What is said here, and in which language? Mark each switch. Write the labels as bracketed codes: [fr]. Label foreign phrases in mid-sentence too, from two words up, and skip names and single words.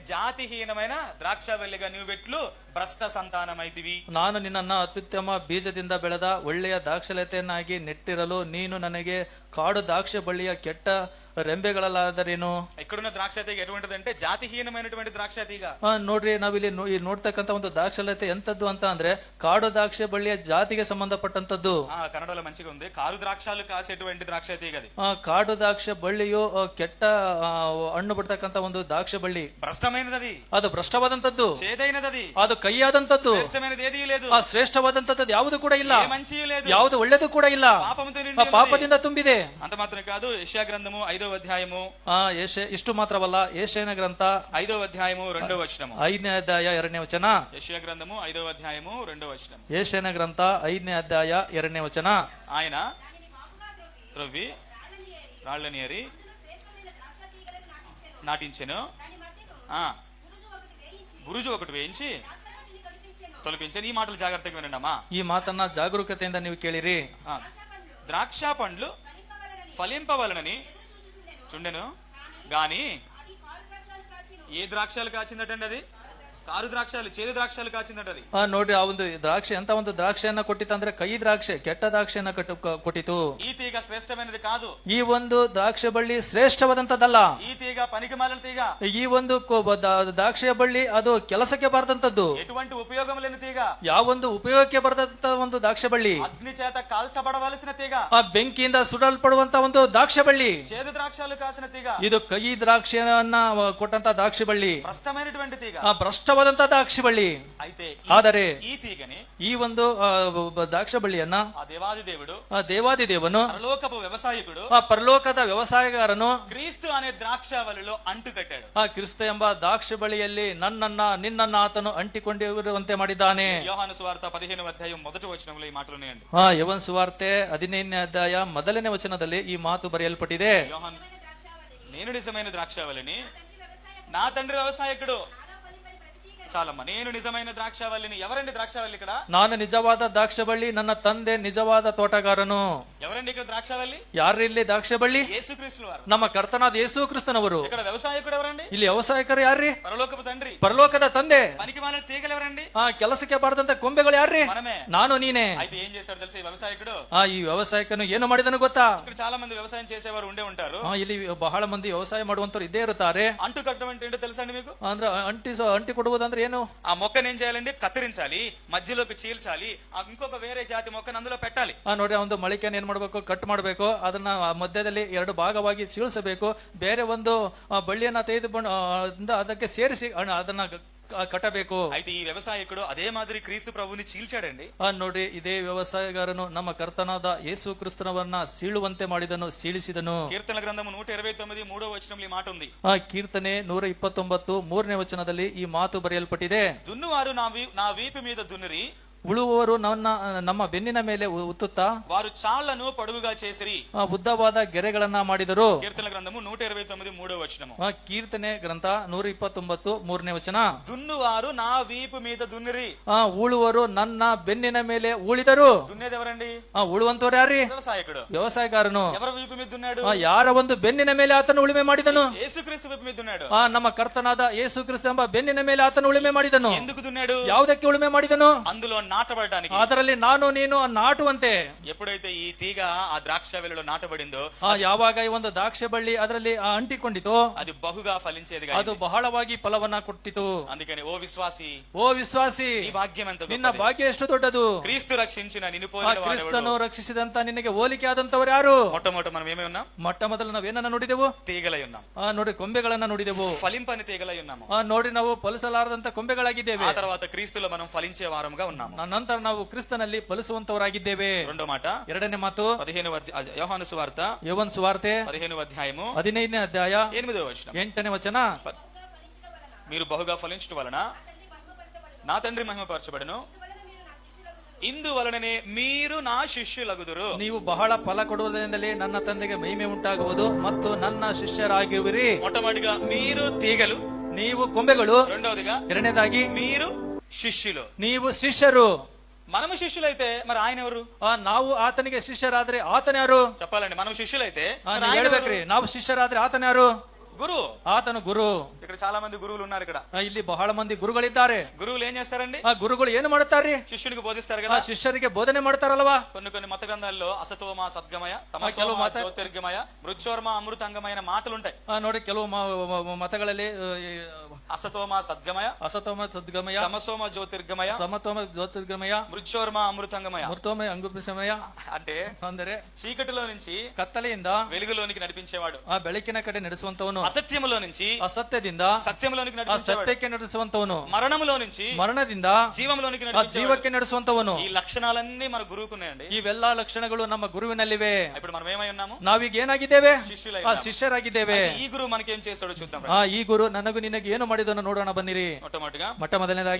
[te] జాతిహీనమైన ద్రాక్షావల్లిగా నువ్వు వెట్లు భ్రష్ట సంతానమైతివి. [kn] ನಾನು ನಿನ್ನನ್ನು ಅತ್ಯುತ್ತಮ ಬೀಜದಿಂದ ಬೆಳೆದ ಒಳ್ಳೆಯ ದಾಕ್ಷಲತೆಯನ್ನಾಗಿ ನೆಟ್ಟಿರಲು ನೀನು ನನಗೆ ಕಾಡು ದ್ರಾಕ್ಷ ಬಳ್ಳಿಯ ಕೆಟ್ಟ ರೆಂಬೆಗಳಲ್ಲಾದರೇನು? [te] ఇక్కడున్న ద్రాక్ష తీగ ఎటువంటిదంటే జాతిహీనమైనటువంటి ದ್ರಾಕ್ಷ తీగ. [kn] ನೋಡ್ರಿ, ನಾವಿಲ್ಲಿ ನೋಡ್ತಕ್ಕಂತ ಒಂದು ದ್ರಾಕ್ಷಲತೆ ಎಂತದ್ದು ಅಂತ ಅಂದ್ರೆ ಕಾಡು ದ್ರಾಕ್ಷ ಬಳ್ಳಿಯ ಜಾತಿಗೆ ಸಂಬಂಧಪಟ್ಟಂತದ್ದು. [te] ಕನ್ನಡలో మంచిగా ఉంది, కారు ద్రాక్షాలు కాసేటువంటి ದ್ರಾಕ್ಷ తీగ అది. [kn] ಕಾಡು ದ್ರಾಕ್ಷ ಬಳ್ಳಿಯು ಕೆಟ್ಟ ಹಣ್ಣು ಬಿಡ್ತಕ್ಕಂತ ಒಂದು ದ್ರಾಕ್ಷ ಬಳ್ಳಿ. [te] ಭ್ರಷ್ಟమైనది, [kn] ಅದು ಭ್ರಷ್ಟವಾದಂತದ್ದು, [te] చేదైనది, [kn] ಅದು ಕೈಯಾದಂತದ್ದು. [te] ಶ್ರೇಷ್ಠమైనది ఏదీ లేదు, [kn] ಆ ಶ್ರೇಷ್ಠವಾದಂತದ್ದು ಯಾವುದು ಕೂಡ ಇಲ್ಲ, [te] మంచి లేదు, [kn] ಯಾವುದು ಒಳ್ಳೆದು ಕೂಡ ಇಲ್ಲ, [te] ಪಾಪಂతో నిండి ఉంది. [kn] ಪಾಪದಿಂದ ತುಂಬಿದೆ. [te] అంత మాత్రమే కాదు, యెషయా గ్రంథము 5వ అధ్యాయము, [kn] ಇಷ್ಟು ಮಾತ್ರವಲ್ಲ, ಯೆಶಾಯನ ಗ್ರಂಥ [te] 5వ అధ్యాయము 2వ వచనము. [kn] 5ನೇ ಅಧ್ಯಾಯ 2ನೇ ವಚನ. [te] యెషయా గ్రంథము 5వ అధ్యాయము 2వ వచనము. [kn] ಯೆಶಾಯನ ಗ್ರಂಥ 5ನೇ ಅಧ್ಯಾಯ 2ನೇ ವಚನ. [te] ఆయన త్రవ్వి రాళ్ళని ఏరి నాటించెను, బురుజు ఒకటి వేయించి తొలపించను. ఈ మాటలు జాగ్రత్తగా వినండమ్మా. [kn] ಈ ಮಾತನ್ನ ಜಾಗರೂಕತೆಯಿಂದ ನೀವು ಕೇಳಿರಿ. [te] ద్రాక్ష పండ్లు ఫలింపవలనని చుండెను గాని ఏ ద్రాక్షాలు కాచిందటండి? అది కారు ద్రాక్షాలు, చేదు ద్రాక్షాలు కాచిందటది. [kn] ನೋಡ್ರಿ, ಆ ಒಂದು ದ್ರಾಕ್ಷಿ ಎಂತ ಒಂದು ದ್ರಾಕ್ಷಿಯನ್ನ ಕೊಟ್ಟಿತ್ತಂದ್ರೆ ಕೈ ದ್ರಾಕ್ಷಿ, ಕೆಟ್ಟ ದ್ರಾಕ್ಷಿಯನ್ನ ಕೊಟ್ಟಿತು. [te] ఈ తీగ శ్రేష్టమైనది కాదు, [kn] ಈ ಒಂದು ದ್ರಾಕ್ಷಿ ಬಳ್ಳಿ ಶ್ರೇಷ್ಠವಾದಂತದ್ದಲ್ಲ. [te] ఈ తీగ పనికిమాలిన తీగ, [kn] ಈ ಒಂದು ದ್ರಾಕ್ಷಿಯ ಬಳ್ಳಿ ಅದು ಕೆಲಸಕ್ಕೆ ಬಾರದಂತದ್ದು, [te] ఎటువంటి ఉపయోగం లేని తీగ, [kn] ಯಾವೊಂದು ಉಪಯೋಗಕ್ಕೆ ಬರದಂತ ಒಂದು ದ್ರಾಕ್ಷಿ ಬಳ್ಳಿ, [te] అగ్ని చేత కాల్చబడవలసిన తీగ, [kn] ಆ ಬೆಂಕಿಯಿಂದ ಸುಡಲ್ಪಡುವಂತ ಒಂದು ದ್ರಾಕ್ಷಿ ಬಳ್ಳಿ, [te] చేదు ద్రాక్షాలు కాసిన తీగ, [kn] ಇದು ಕೈ ದ್ರಾಕ್ಷಿಯನ್ನ ಕೊಟ್ಟಂತ ದ್ರಾಕ್ಷಿ ಬಳ್ಳಿ, [te] భ్రష్టమైనటువంటి తీగ, [kn] ಆ ಭ್ರಷ್ಟವಾದ ನಿಜವಾದಂತಹ ದ್ರಾಕ್ಷಿ ಬಳ್ಳಿ. [te] అయితే [kn] ಆದರೆ [te] ఈ తీగని [kn] ಈ ಒಂದು ದ್ರಾಕ್ಷಿ ಬಳ್ಳಿಯನ್ನ [te] ఆ దేవాది దేవుడు [kn] ದೇವಾದಿ ದೇವನು [te] పరలోకపు వ్యవసాయకుడు [kn] ಆ ಪರಲೋಕದ ವ್ಯವಸಾಯಗಾರನು [te] క్రీస్తు అనే ద్రాక్షావళిలో ಅಂಟು కట్టాడు. [kn] ಆ ಕ್ರಿಸ್ತ ಎಂಬ ದ್ರಾಕ್ಷಿ ಬಳ್ಳಿಯಲ್ಲಿ ನಿನ್ನನ್ನ ಆತನು ಅಂಟಿಕೊಂಡಿರುವಂತೆ ಮಾಡಿದ್ದಾನೆ. [te] యోహాను సువార్త 15వ అధ్యాయం మొదటి వచనంలో ఈ మాటలు ఉన్నాయండి. [kn] ಯವನ್ ಸುವಾರ್ತೆ 15ನೇ ಅಧ್ಯಾಯ ಮೊದಲನೇ ವಚನದಲ್ಲಿ ಈ ಮಾತು ಬರೆಯಲ್ಪಟ್ಟಿದೆ. [te] యోహాను, నేను నిజమైన ద్రాక్షావళిని, నా తండ్రి వ్యవసాయకుడు. చాలమ్మా, నేను నిజమైన ద్రాక్షావళిని. ఎవరండి ద్రాక్షావళి ఇక్కడ? [kn] ನಾನು ನಿಜವಾದ ದ್ರಾಕ್ಷ ಬಳ್ಳಿ, ನನ್ನ ತಂದೆ ನಿಜವಾದ ತೋಟಗಾರನು. [te] ఎవరండి ఇక్కడ ద్రాక్షావళి? [kn] ಯಾರು ಇಲ್ಲಿ ದ್ರಾಕ್ಷ ಬಳ್ಳಿ? [te] యేసుక్రీస్తు వారు. [kn] ನಮ್ಮ ಕರ್ತನಾದ ಯೇಸು ಕ್ರಿಸ್ತನವರು. [te] ఇక్కడ వ్యవసాయకుడు ఎవరండి? [kn] ಇಲ್ಲಿ ವ್ಯವಸಾಯಕರು ಯಾರ್ರಿ? [te] పరలోకపు తండ్రి. [kn] ಪರಲೋಕದ ತಂದೆ. [te] పనికి మాలిన తీగలు ఎవరండి? [kn] ಕೆಲಸಕ್ಕೆ ಬಾರದಂತ ಕೊಂಬೆಗಳು ಯಾರ್ರಿ? [te] మనమే. [kn] ನಾನು ನೀನೆ. [te] అయితే ఏం చేశాడు తెలుసా ఈ వ్యవసాయకుడు? [kn] ಈ ವ್ಯವಸಾಯಕನು ಏನು ಮಾಡಿದನು ಗೊತ್ತಾ? [te] ఇక్కడ చాలా మంది వ్యవసాయం చేసేవారు ఉండే ఉంటారు. [kn] ಇಲ್ಲಿ ಬಹಳ ಮಂದಿ ವ್ಯವಸಾಯ ಮಾಡುವಂತರು ಇದ್ದೇ ಇರುತ್ತಾರೆ. [te] అంటు కట్టడం అంటే ఏంటో తెలుసా అండి మీకు? [kn] ಅಂದ್ರೆ ಅಂಟಿ ಕೊಡುವುದಂದ್ರೆ ಏನು? [te] ఆ మొక్కను ఏం చేయాలండి? కత్తిరించాలి, మధ్యలోకి చీల్చాలి, ఇంకొక వేరే జాతి మొక్కను అందులో పెట్టాలి. [kn] ನೋಡಿ, ಒಂದು ಮೊಳಕೆಯನ್ನು ಏನ್ ಮಾಡ್ಬೇಕು? ಕಟ್ ಮಾಡ್ಬೇಕು. ಅದನ್ನ ಮಧ್ಯದಲ್ಲಿ 2 ಭಾಗವಾಗಿ ಚೀಳಿಸಬೇಕು. ಬೇರೆ ಒಂದು ಬಳ್ಳಿಯನ್ನ ತೆಗೆದುಕೊಂಡು ಅದಕ್ಕೆ ಸೇರಿಸಿ ಅದನ್ನ ಕಟ್ಟಬೇಕು. [te] అయితే ఈ వ్యవసాయకుడు అదే మాదిరి క్రీస్తు ప్రభుని చీల్చాడండి. [kn] ನೋಡಿ, ಇದೇ ವ್ಯವಸಾಯಗಾರನು ನಮ್ಮ ಕರ್ತನಾದ ಯೇಸು ಕ್ರಿಸ್ತನವನ್ನ ಸೀಳುವಂತೆ ಮಾಡಿದನು, ಸೀಳಿಸಿದನು. [te] కీర్తన గ్రంథము 129 3వ వచనంలో ఈ మాట ఉంది. [kn] ಕೀರ್ತನೆ 129 3ನೇ ವಚನದಲ್ಲಿ ಈ ಮಾತು ಬರೆಯಲ್ಪಟ್ಟಿದೆ. [te] దున్నువారు నా వీపు మీద దున్నిరి, [kn] ಉಳುವವರು ನಮ್ಮ ಬೆನ್ನಿನ ಮೇಲೆ ಉತ್ತುತ್ತಾ [te] వారు చాళ్లను పొడుగుగా చేసిరి. [kn] ಉದ್ದವಾದ ಗೆರೆಗಳನ್ನ ಮಾಡಿದರು. [te] కీర్తన గ్రంథము 129 3వ వచనము. [kn] ಕೀರ್ತನೆ ಗ್ರಂಥ 129 3ನೇ ವಚನ. [te] దున్నువారు నా వీపు మీద దున్నిరి. [kn] ಉಳುವರು ನನ್ನ ಬೆನ್ನಿನ ಮೇಲೆ ಉಳಿದರು. [te] దున్నేది ఎవరండి? [kn] ಉಳುವಂತವ್ರು ಯಾರ್ರಿ? [te] వ్యవసాయకుడు. [kn] ವ್ಯವಸಾಯಗಾರನು. [te] ఎవరి వీపు మీద దున్నాడు? [kn] ಯಾರ ಒಂದು ಬೆನ್ನಿನ ಮೇಲೆ ಆತನು ಉಳುಮೆ ಮಾಡಿದನು? [te] యేసుక్రీస్తు వీపు మీద దున్నాడు. [kn] ನಮ್ಮ ಕರ್ತನಾದ ಯೇಸು ಕ್ರಿಸ್ತ ಎಂಬ ಬೆನ್ನಿನ ಮೇಲೆ ಆತನು ಉಳುಮೆ ಮಾಡಿದನು. [te] ఎందుకు దున్నాడు? [kn] ಯಾವುದಕ್ಕೆ ಉಳುಮೆ ಮಾಡಿದನು? [te] అందులో నాటబడడానికి. [kn] ಅದರಲ್ಲಿ ನಾನು ನೀನು ನಾಟುವಂತೆ. [te] ఎప్పుడైతే ఈ తీగ ఆ ద్రాక్షావళిలో నాటబడిందో, [kn] ಯಾವಾಗ ಈ ಒಂದು ದ್ರಾಕ್ಷಿ ಬಳ್ಳಿ ಅದರಲ್ಲಿ ಅಂಟಿಕೊಂಡಿತು, [te] అది బహుగా ఫలించేది. [kn] ಅದು ಬಹಳವಾಗಿ ಫಲವನ್ನ ಕೊಟ್ಟಿತು. [te] అందుకని ఓ విశ్వాసి, నీ భాగ్యం ఎంత [kn] ನಿನ್ನ ಭಾಗ್ಯ ಎಷ್ಟು ದೊಡ್ಡದು. [te] క్రీస్తు రక్షించిన నిన్ను పోలిన [kn] ಕ್ರಿಸ್ತನು ರಕ್ಷಿಸಿದಂತ ನಿನಗೆ ಹೋಲಿಕೆ ಆದಂತವರು ಯಾರು? [te] మొట్టమొదట మనం ఏమై ఉన్నాం? [kn] ಮೊಟ್ಟ ಮೊದಲು ನಾವೇನನ್ನ ನೋಡಿದೆವು? [te] తీగలై ఉన్నాం. [kn] ನೋಡಿ, ಕೊಂಬೆಗಳನ್ನ ನೋಡಿದೆವು. [te] ఫలింపని తీగలై ఉన్నాము. [kn] ನೋಡಿ, ನಾವು ಫಲಿಸಲಾರದಂತ ಕೊಂಬೆಗಳಾಗಿದ್ದೇವೆ. [te] ఆ తర్వాత క్రీస్తులో మనం ఫలించే వారముగా ఉన్నాము. [kn] ನಂತರ ನಾವು ಕ್ರಿಸ್ತನಲ್ಲಿ ಫಲಿಸುವಂತವರಾಗಿದ್ದೇವೆ. [te] రెండో మాట, [kn] ಎರಡನೇ ಮಾತು, [te] 15వ యోహాను సువార్త [kn] యోవನ್ ಸುವಾರ್ತೆ [te] 15వ అధ్యాయము [kn] 15ನೇ ಅಧ್ಯಾಯ [te] 8వ వచనం. [kn] 8ನೇ ವಚನ. [te] మీరు బహుగా ఫలించడం వలన నా తండ్రి మహిమపరచబడును, ఇందువలననే మీరు నా శిష్యులగుదురు. [kn] ನೀವು ಬಹಳ ಫಲ ಕೊಡುವುದರಿಂದಲೇ ನನ್ನ ತಂದೆಗೆ ಮಹಿಮೆ ಉಂಟಾಗುವುದು ಮತ್ತು ನನ್ನ ಶಿಷ್ಯರಾಗಿರುವಿರಿ. [te] మొట్టమొదటిగా మీరు తీగలు, [kn] ನೀವು ಕೊಂಬೆಗಳು. [te] రెండవదిగా [kn] ಎರಡನೇದಾಗಿ [te] మీరు శిష్యులు. [kn] ನೀವು ಶಿಷ್ಯರು. [te] మనము శిష్యులైతే మరి ఆయన ఎవరు? [kn] ನಾವು ಆತನಿಗೆ ಶಿಷ್ಯರಾದ್ರೆ ಆತನ ಯಾರು? [te] చెప్పాలండి. మనం శిష్యులైతే [kn] ಹೇಳ್ಬೇಕ್ರಿ, ನಾವು ಶಿಷ್ಯರಾದ್ರೆ ಆತನ ಯಾರು? [te] గురు. [kn] ಆತನು ಗುರು. [te] ఇక్కడ చాలా మంది గురువులు ఉన్నారు. ఇక్కడ [kn] ಇಲ್ಲಿ ಬಹಳ ಮಂದಿ ಗುರುಗಳಿದ್ದಾರೆ. [te] గురువులు ఏం చేస్తారండి? [kn] ಆ ಗುರುಗಳು ಏನು ಮಾಡುತ್ತಾರೆ? [te] శిష్యునికి బోధిస్తారు కదా. [kn] ಶಿಷ್ಯರಿಗೆ ಬೋಧನೆ ಮಾಡ್ತಾರಲ್ವಾ? [te] కొన్ని మత గ్రంథాల్లో [sa] అసతోమ సద్గమయ, [kn] ಕೆಲವು [sa] తమసోమ జ్యోతిర్గమయ, మృత్యోర్మ అమృతంగమైన [te] మాటలు ఉంటాయి. [kn] ನೋಡಿ, ಕೆಲವು ಮತಗಳಲ್ಲಿ [sa] అసతోమ సద్గమయ, ಅಸತೋಮ ಸದ್ಗಮಯ, తమసోమ జ్యోతిర్గమయ, ಸಮತೋಮ ಜ್ಯೋತಿರ್ಗಮಯ, మృత్యోర్మ అమృతంగమయ. ಮೃತೋಮ ಅಂಗುಪಿಸಮಯ [te] అంటే [kn] ಅಂದರೆ [te] చీకటిలో నుంచి [kn] ಕತ್ತಲೆಯಿಂದ [te] వెలుగులోనికి నడిపించేవాడు. [kn] ಆ ಬೆಳಕಿನ ಕಡೆ ನಡೆಸುವಂತವನು. [te] అసత్యములో నుంచి [kn] ಅಸತ್ಯದಿಂದ [te] సత్యములోనికి [kn] ಆ [te] నడిపించేవాడు. [kn] ಸತ್ಯಕ್ಕೆ ನಡೆಸುವಂತವನು. [te] మరణములో నుంచి [kn] ಮರಣದಿಂದ [te] జీవంలోనికి [kn] ಆ [te] నడిపించేవాడు. [kn] ಜೀವಕ್ಕೆ ನಡೆಸುವಂತವನು. [te] ఈ లక్షణాలన్నీ మన గురువుకున్నాయండి. [kn] ಇವೆಲ್ಲಾ ಲಕ್ಷಣಗಳು ನಮ್ಮ ಗುರುವಿನಲ್ಲಿವೆ. [te] ఇప్పుడు మనం ఏమై ఉన్నాము? [kn] ನಾವೀಗ ಏನಾಗಿದ್ದೇವೆ? [te] శిష్యులై [kn] ಆ [te] ఉన్నాము. [kn] ಶಿಷ್ಯರಾಗಿದ್ದೇವೆ. [te] ఈ గురువు మనకేం చేస్తాడో చూద్దాం. [kn] ಈ ಗುರು ನನಗೂ ನಿನಗೆ ಏನು ಮಾಡಿದನು ನೋಡೋಣ ಬನ್ನಿರಿ. [te] మొట్టమొదటిగా [kn] ಮೊದಲನೇದಾಗಿ